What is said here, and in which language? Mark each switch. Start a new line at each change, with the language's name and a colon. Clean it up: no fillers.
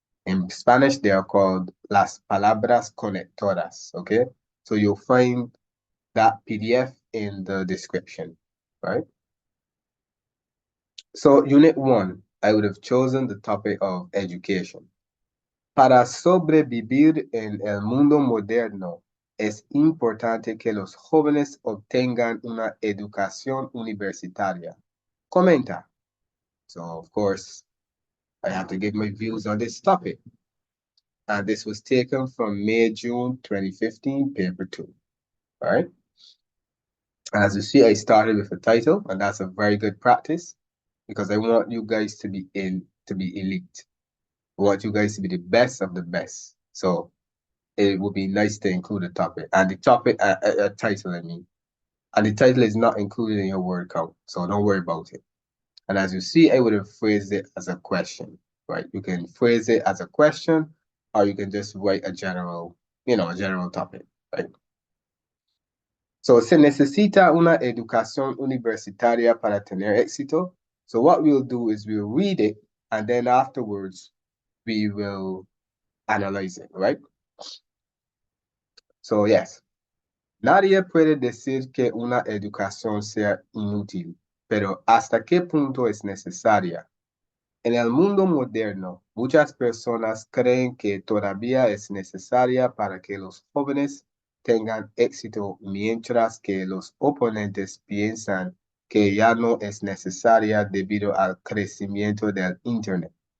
English: In Spanish, they are called
Spanish: las palabras conectoras,
English: okay? So you'll find that PDF in the description, right? So Unit 1, I would have chosen the topic of education.
Spanish: Para sobrevivir en el mundo moderno, es importante que los jóvenes obtengan una educación universitaria. Comenta.
English: So, of course, I have to give my views on this topic. And this was taken from May-June 2015, paper 2. All right. And as you see, I started with a title, and that's a very good practice because I want you guys to be elite. I want you guys to be the best of the best. So it would be nice to include a topic. And the topic, a title, I mean. And the title is not included in your word count, so don't worry about it. And as you see, I would have phrased it as a question, right? You can phrase it as a question, or you can just write a general topic, right?
Spanish: So, se necesita una educación universitaria para tener éxito.
English: So what we'll do is we'll read it, and then afterwards, we will analyze it, right? So, yes.
Spanish: Nadie puede decir que una educación sea inútil, pero ¿hasta qué punto es necesaria? En el mundo moderno, muchas personas creen que todavía es necesaria para que los jóvenes tengan éxito, mientras que los oponentes piensan que ya no es necesaria debido al crecimiento del Internet.